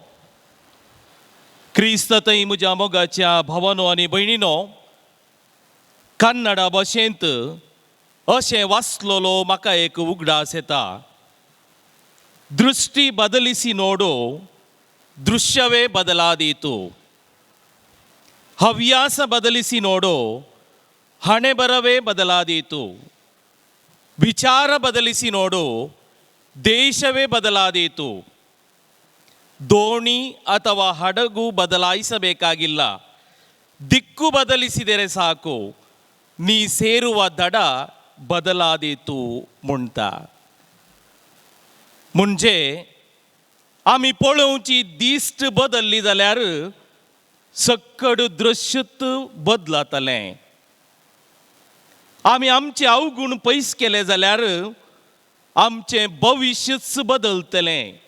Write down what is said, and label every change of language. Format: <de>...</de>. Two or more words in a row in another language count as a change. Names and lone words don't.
<kok>क्रिस्त थंय म्हज्या मोगाच्या भावानो आनी भयणीनो, कन्नडा भाशेंत अशें वाचलोलो म्हाका एक उगडास येता.</kok> <kn>ದೃಷ್ಟಿ ಬದಲಿಸಿ ನೋಡೋ दृश्ಯವೇ ಬದಲಾದೀತು. ಹವ್ಯಾಸ ಬದಲಿಸಿ ನೋಡೋ ಹಣೆ ಬರವೇ ಬದಲಾದೀತು. ವಿಚಾರ ಬದಲಿಸಿ ನೋಡೋ ದೇಶವೇ ಬದಲಾದೀತು. ದೋಣಿ ಅಥವಾ ಹಡಗು ಬದಲಾಯಿಸಬೇಕಾಗಿಲ್ಲ, ದಿಕ್ಕು ಬದಲಿಸಿದರೆ ಸಾಕು, ನೀ ಸೇರುವ ದಡ ಬದಲಾದೀತು ಮುಂಟ.</kn> <kok>म्हणजे आमी पळोवची दिश्ट बदलली जाल्यार सक्कड दृश्यत बदलतलें. आमी आमचे अवगुण पयस केले जाल्यार आमचें भविष्यच बदलतलें.</kok>